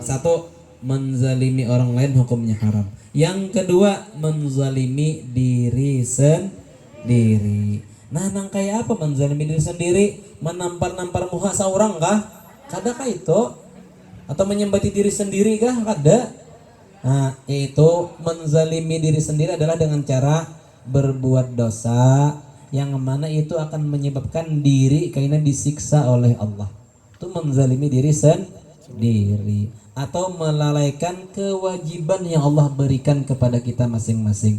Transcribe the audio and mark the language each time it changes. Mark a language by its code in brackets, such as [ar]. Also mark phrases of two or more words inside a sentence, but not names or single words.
[id] Satu, menzalimi orang lain hukumnya haram. Yang kedua, menzalimi diri sendiri. [bjn] Nah, nang kayak apa menzalimi diri sendiri? Menampar-nampar muka seorang kah? Kada kah itu? Atau menyembati diri sendiri kah? Kada. [id] Nah, yaitu menzalimi diri sendiri adalah dengan cara berbuat dosa yang mana itu akan menyebabkan diri kayaknya disiksa oleh Allah. Itu menzalimi diri sendiri atau melalaikan kewajiban yang Allah berikan kepada kita masing-masing.